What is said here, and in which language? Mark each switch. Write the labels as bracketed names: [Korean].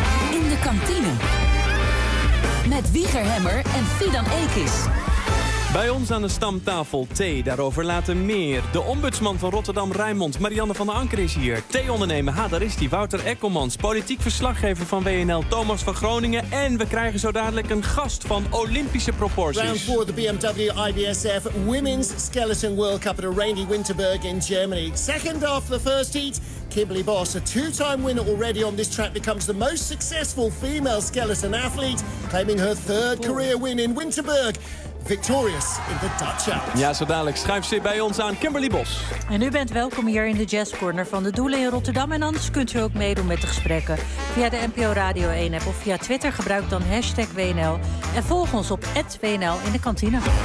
[Dutch] In de kantine met Wieger Hemmer en Fidan Ekis. Bij ons aan de stamtafel thee, daarover later meer. De ombudsman van Rotterdam Rijnmond, Marianne van der Anker is hier. Thee-ondernemer, ha, daar is die. Wouter Ekkelmans, politiek verslaggever van WNL, Thomas van Groningen. En we krijgen zo dadelijk een gast van Olympische proporties. [English] Round 4, de BMW IBSF Women's Skeleton World Cup at a rainy Winterberg in Germany. Second after the first heat, Kimberly Boss, a two-time winner already on this track, becomes the most successful female skeleton athlete, claiming her third career win in Winterberg. Victorious in the Dutch Alps. [Dutch] Ja, zo dadelijk schuift ze bij ons aan, Kimberly Bos. En u bent welkom hier in de Jazz Corner van de Doelen in Rotterdam. En anders kunt u ook meedoen met de gesprekken via de NPO Radio 1 app of via Twitter. Gebruik dan hashtag WNL en volg ons op @WNL in de kantine.